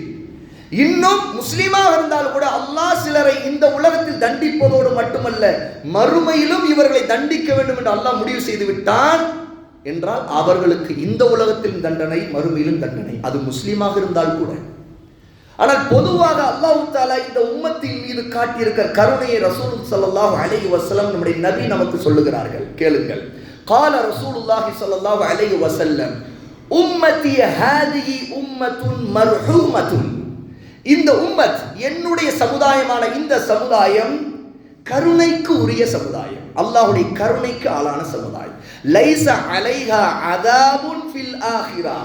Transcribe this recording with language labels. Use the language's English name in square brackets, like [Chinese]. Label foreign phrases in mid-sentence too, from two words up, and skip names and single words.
[Tamil] இன்னும் முஸ்லிமாக இருந்தால் கூட அல்லாஹ் சிலரை இந்த உலகத்தில் தண்டிப்பதோடு மட்டுமல்ல, மறுமையிலும் இவர்களை தண்டிக்க வேண்டும் என்று அல்லாஹ் முடிவு செய்து விட்டான் என்றால் அவர்களுக்கு இந்த உலகத்திலும் தண்டனை, மறுமையிலும் தண்டனை. அது முஸ்லிமாக இருந்தால் கூட. ஆனால் பொதுவாக [Arabic] الله تعالى [Tamil] இந்த உம்மத்தின் மீது காட்டியிருக்கிற கருணையை [Arabic] رسول صلى الله عليه وسلم [Tamil] நம்முடைய நபி நமக்கு சொல்லுகிறார்கள். கேளுங்கள். [Arabic] قال رسول الله صلى الله عليه وسلم أمتي هذه أمة مرحومة. [Tamil] இந்த உம்மத், என்னுடைய சமுதாயமான இந்த சமுதாயம் கருணைக்கு உரிய சமுதாயம், அல்லாஹ்வுடைய கருணைக்கு ஆளான சமுதாயம். [Arabic] ليس عليها عذاب في الآخرة.